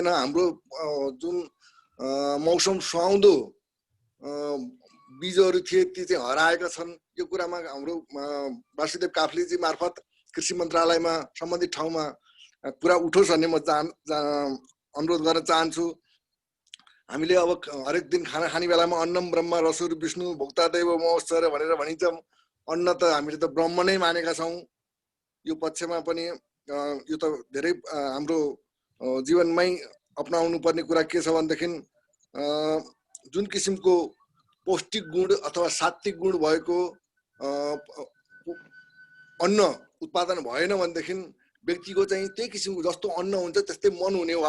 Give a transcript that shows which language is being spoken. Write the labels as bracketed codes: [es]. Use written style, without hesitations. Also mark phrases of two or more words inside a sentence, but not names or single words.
[ne] हाम्रो जुन मौसम सुहाउँदो बीजहरू थिए ती चाहिँ हराएका छन्। यो कुरामा हाम्रो वासुदेव काफ्लेजी मार्फत कृषि मन्त्रालयमा सम्बन्धित ठाउँमा कुरा उठोस् भन्ने म अनुरोध गर्न चाहन्छु। हामीले अब हरेक दिन खाना खाने बेलामा [sa] अन्नम ब्रह्म रसुर विष्णु भोक्तादेव महोत्सव [ne] भनेर भनिन्छ। अन्न त हामीले त ब्रह्म नै मानेका छौँ। यो पक्षमा पनि यो त धेरै हाम्रो जीवनमै अपनाउनु पर्ने कुरा के छ भनेदेखि जुन किसिमको पौष्टिक गुण अथवा सात्विक गुण भएको अन्न उत्पादन भएन भनेदेखि व्यक्तिको चाहिँ त्यही किसिमको जस्तो अन्न हुन्छ त्यस्तै मन हुने हो।